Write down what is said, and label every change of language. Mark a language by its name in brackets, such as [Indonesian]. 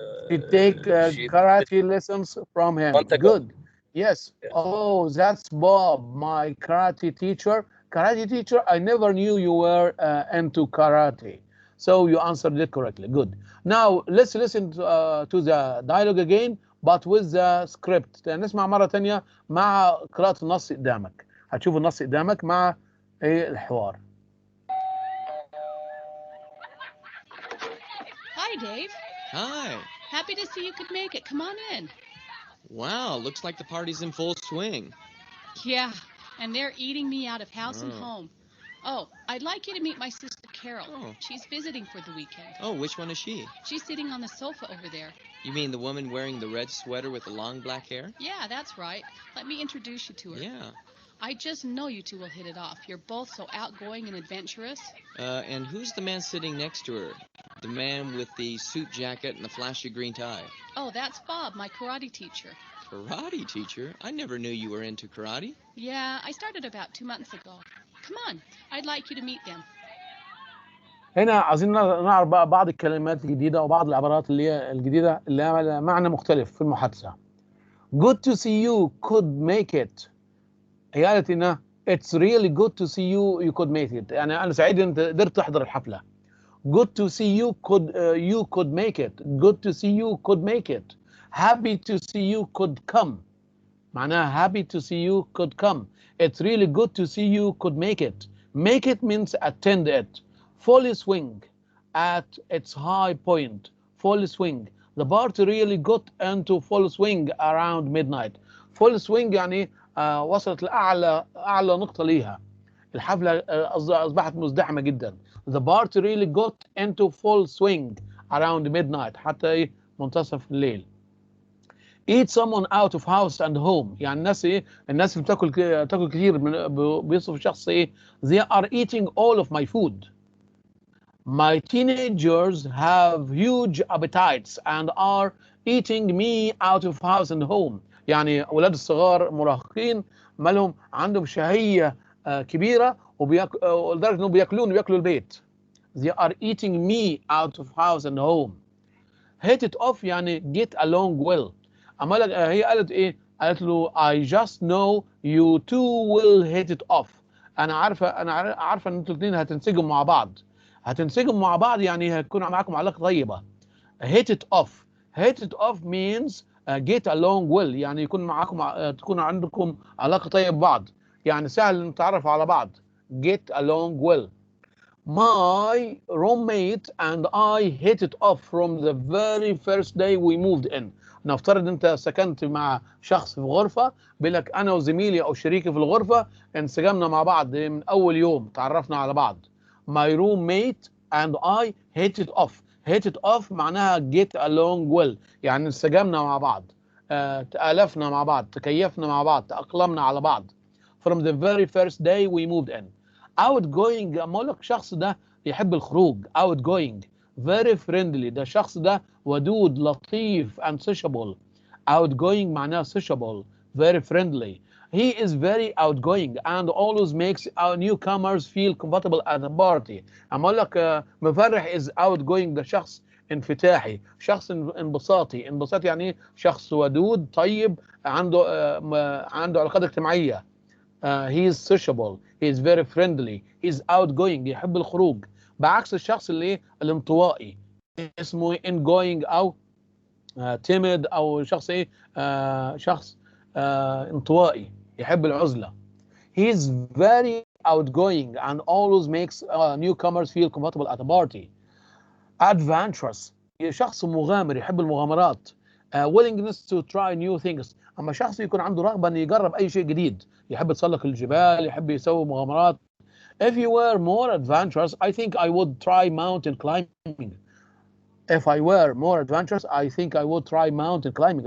[English] She take karate lessons from him. Good. Yes. Oh, that's Bob, my karate teacher. Karate teacher, I never knew you were into karate. So you answered it correctly. Good. Now, let's listen to the dialogue again, but with the script. [Arabic] نسمع مرة تانية مع قراءة النص قدامك. هتشوف النص قدامك مع الحوار. [English] Hi, Dave. Hi. Happy to see you could make it. Come on in. Wow, looks like the party's in full swing. Yeah, and they're eating me out of house and home. Oh, I'd like you to meet my sister Carol. Oh. She's visiting for the weekend. Oh, which one is she? She's sitting on the sofa over there. You mean the woman wearing the red sweater with the long black hair? Yeah, that's right. Let me introduce you to her. Yeah. I just know you two will hit it off. You're both so outgoing and adventurous. And who's the man sitting next to her? The man with the suit jacket and the flashy green tie. Oh, that's Bob, my karate teacher. Karate teacher? I never knew you were into karate. Yeah, I started about 2 months ago. Come on, I'd like you to meet them. [Arabic] هنا عايزين نعرف بقى بعض الكلمات الجديدة وبعض العبارات اللي هي الجديدة اللي لها معنى مختلف في المحادثة. [English] Good to see you could make it. [Arabic] هي قالت إنها [English] It's really good to see you could make it. [Arabic] يعني أنا سعيد إن أنت قدرت تحضر الحفلة. [English] Good to see you could make it. Good to see you could make it. Happy to see you could come. [Arabic] معناها [English] happy to see you could come. It's really good to see you could make it. Make it means attend it. Full swing at its high point. Full swing. The party really got into full swing around midnight. Full swing [Arabic] يعني وصلت لأعلى نقطة ليها. الحفلة أصبحت مزدحمة جدا. [English] The party really got into full swing around midnight [Arabic] حتى منتصف الليل. [English] Eat someone out of house and home. [Arabic] يعني الناس اللي بتاكل كتير بيوصف الشخص [English] They are eating all of my food. My teenagers have huge appetites and are eating me out of house and home. [Arabic] يعني أولاد الصغار مراهقين مالهم عندهم شهية كبيرة ولدرجة إنهم بياكلوا البيت. [English] They are eating me out of house and home. Hit it off [Arabic] يعني [English] get along well. [Arabic] أما هي قالت إيه؟ قالت له [English] I just know you two will hit it off. [Arabic] أنا عارفة إن أنتوا الاثنين هتنسجموا مع بعض. هتنسجموا مع بعض يعني هيكون معاكم علاقة طيبة. [English] Hit it off. Hit it off means get along well [Arabic] يعني يكون معاكم تكون عندكم علاقة طيبة ببعض، يعني سهل ان تعرفوا على بعض. [English] get along well. My roommate and I hit it off from the very first day we moved in. [Arabic] نفترض انت سكنت مع شخص في غرفة، بيقول لك انا وزميلي او شريكي في الغرفة انسجمنا مع بعض من اول يوم تعرفنا على بعض. [English] My roommate and I hit it off. hit it off [Arabic] معناها [English] get along well، [Arabic] يعني انسجمنا مع بعض، تآلفنا مع بعض، تكيفنا مع بعض، تأقلمنا على بعض. [English] From the very first day we moved in. [Arabic] outgoing اما اقول لك الشخص ده يحب الخروج outgoing. [English] very friendly [Arabic] ده الشخص ده ودود لطيف [English] and sociable. outgoing معناه sociable. very friendly. He is very outgoing and always makes our newcomers feel comfortable at the party. [Arabic] اما اقول لك مفرح [English] is outgoing [Arabic] ده شخص انفتاحي، شخص انبساطي. انبساطي يعني ايه؟ شخص ودود طيب عنده علاقات اجتماعية. [English] he is sociable, he is very friendly, he is outgoing [Arabic] يحب الخروج. بعكس الشخص اللي ايه؟ الانطوائي اسمه ingoing او timid او شخص ايه؟ شخص انطوائي يحب العزلة. [English] He is very outgoing and always makes newcomers feel comfortable at a party. [Arabic] adventurous شخص مغامر يحب المغامرات. [English] willingness to try new things [Arabic] اما شخص يكون عنده رغبة انه يجرب اي شيء جديد، يحب يتسلق الجبال، يحب يسوي مغامرات. [English] if you were more adventurous I think I would try mountain climbing. if I were more adventurous I think I would try mountain climbing.